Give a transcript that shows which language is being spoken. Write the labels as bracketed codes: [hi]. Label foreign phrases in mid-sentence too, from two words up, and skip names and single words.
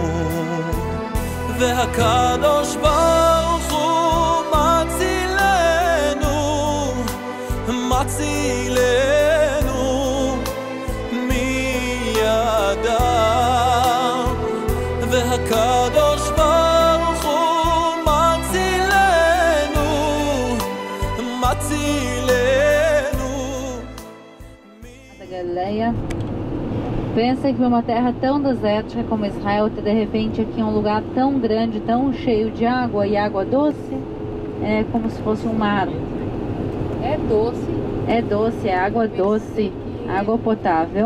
[he] והקדוש ברוך הוא מצילנו, מצילנו מידם. והקדוש ברוך הוא מצילנו, מצילנו. [pt] Da Galileia. Pensa que uma terra tão desértica como Israel ter de repente aqui um lugar tão grande, tão cheio de água e água doce, é como se fosse um mar. É doce. É doce, é água doce, água potável.